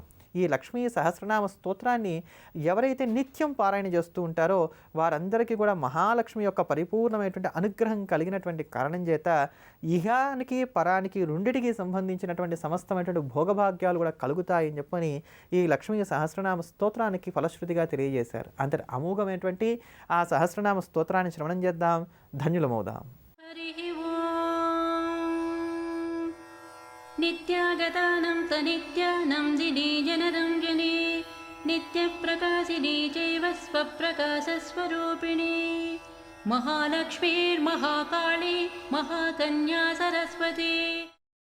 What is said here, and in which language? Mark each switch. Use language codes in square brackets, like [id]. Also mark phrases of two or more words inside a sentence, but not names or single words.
[te] ఈ లక్ష్మీ సహస్రనామ స్తోత్రాన్ని ఎవరైతే నిత్యం పారాయణ చేస్తూ ఉంటారో వారందరికీ కూడా మహాలక్ష్మి యొక్క పరిపూర్ణమైనటువంటి అనుగ్రహం కలిగినటువంటి కారణం చేత ఇహానికి పరానికి రెండిటికి సంబంధించినటువంటి సమస్తమైనటువంటి భోగభాగ్యాలు కూడా కలుగుతాయని చెప్పని ఈ లక్ష్మీ సహస్రనామ స్తోత్రానికి ఫలశ్రుతిగా తెలియజేశారు. అంతటి అమోఘమైనటువంటి ఆ సహస్రనామ స్తోత్రాన్ని శ్రవణం చేద్దాం, ధన్యులమవుదాం. [sa] नित्यागतानं तनित्यानं दिने जनरञ्जने नित्यप्रकाशिनी चैव स्वप्रकाशस्वरूपिणी महालक्ष्मीर्महाकाली महाकन्या सरस्वती।